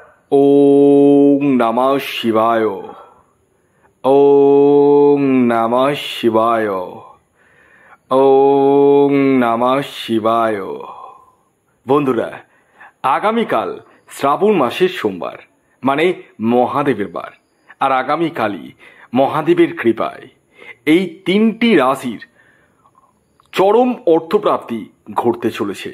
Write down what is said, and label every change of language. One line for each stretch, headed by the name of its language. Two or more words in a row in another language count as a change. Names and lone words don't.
Sanskrit: ওং নমঃ শিবায়। ওং নমঃ শিবায়। ওং নমঃ শিবায়।
Bangla: বন্ধুরা, আগামীকাল শ্রাবণ মাসের সোমবার, মানে মহাদেবের বার। আর আগামীকালই মহাদেবের কৃপায় এই তিনটি রাশির চরম অর্থপ্রাপ্তি ঘটতে চলেছে।